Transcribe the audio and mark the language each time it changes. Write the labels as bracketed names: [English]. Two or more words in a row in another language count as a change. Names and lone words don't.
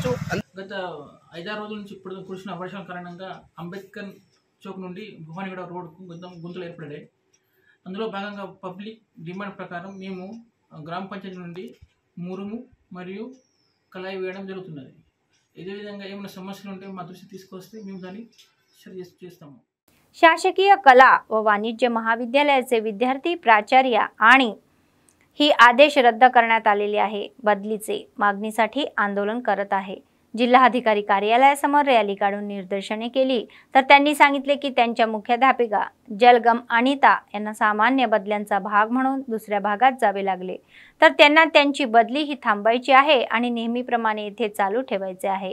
[Telugu] గత 5-6 రోజుల నుంచి ఇప్పుడు కురిసిన వర్షం కారణంగా అంబేద్కర్ చౌక్ నుండి భువనగడ రోడ్కు గుంతలు ఏర్పడ్డాయి. అందులో భాగంగా [English] public demand [Telugu] ప్రకారం మేము గ్రామ పంచాయతీ నుండి మురుము మరియు కళాయి వేయడం జరుగుతున్నది. ఇదే విధంగా ఏమైనా సమస్యలు ఉంటే మా దృష్టి తీసుకొస్తే మేము దాన్ని సరి చేస్తాము. [Marathi] शासकीय कला व वाणिज्य महाविद्यालयाचे विद्यार्थी, प्राचार्य आणि ही आदेश रद्द करण्यात आलेले आहे. बदलीचे मागणीसाठी आंदोलन करत आहे. जिल्हाधिकारी कार्यालयासमोर रॅली काढून निदर्शने केली तर त्यांनी सांगितले की त्यांच्या मुख्याध्यापिका जलगम अनिता यांना सामान्य बदल्यांचा भाग म्हणून दुसऱ्या भागात जावे लागले, तर त्यांना त्यांची बदली ही थांबायची आहे आणि नेहमीप्रमाणे येथे चालू ठेवायचे आहे.